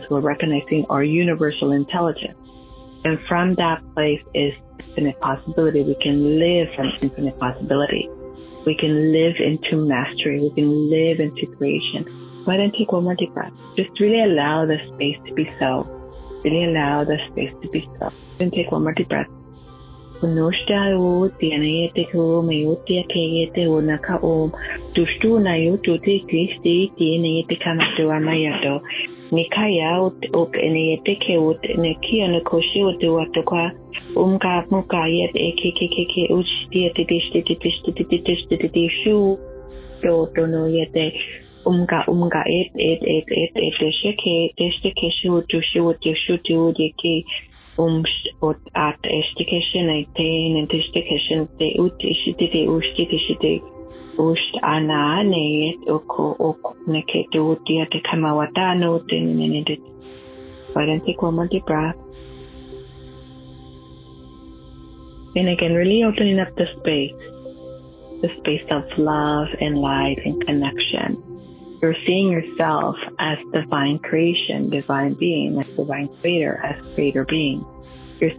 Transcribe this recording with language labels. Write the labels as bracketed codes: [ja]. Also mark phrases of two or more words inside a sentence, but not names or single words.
[en] We're recognizing our universal intelligence. And from that place is infinite possibility. We can live from infinite possibility. We can live into mastery. We can live into creation. Go ahead and take one more deep breath. Just really allow the space to be so. Really allow the space to be so. Then take one more deep breath. Nikaya ut eneyeteke ut nekia nukoshi ut duatukwa muka yet ekekeke uchti shu do no yete umga et sheke shu tu yeki ot at estikation and estikation te ut ishite ushti Usht ana ne oko neketu dia te kamawata no te minute. Go ahead and take one more deep breath. And again, really opening up the space of love and light and connection. You're seeing yourself as divine creation, divine being, as divine creator, as creator being.